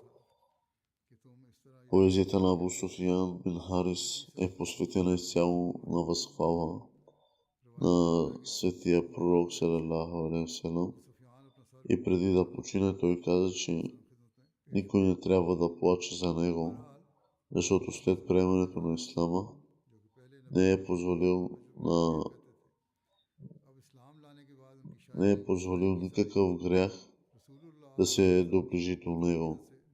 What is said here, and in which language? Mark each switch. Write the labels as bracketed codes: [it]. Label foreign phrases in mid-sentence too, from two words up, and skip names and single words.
[bg] поезията на Абу Суфиян бин Харис е посветена изцяло на възхвала на светия пророк [ar] صلى الله عليه وسلم. [bg] И преди да почине той каза, че никой не трябва да плаче за него, защото след приемането на ислама не е позволил никакъв грях да се доближи до него.